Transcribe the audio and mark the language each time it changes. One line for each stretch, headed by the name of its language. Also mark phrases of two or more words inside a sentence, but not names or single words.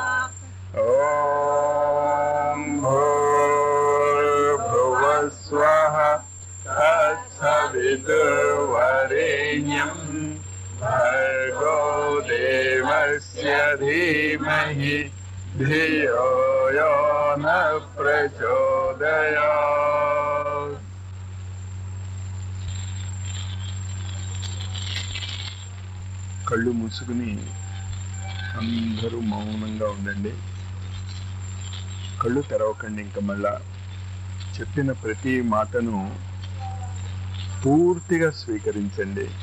Sanskrit: ॐ भूर्भुवः स्वः तत्सवितुर्वरेण्यं भर्गो देवस्य धीमहि धियो यो न प्रचोदयात्।
Telugu: కళ్ళు మూసుకుని అందరూ మౌనంగా ఉండండి. కళ్ళు తెరవకండి. ఇంకా మళ్ళా చెప్పిన ప్రతి మాటను పూర్తిగా స్వీకరించండి.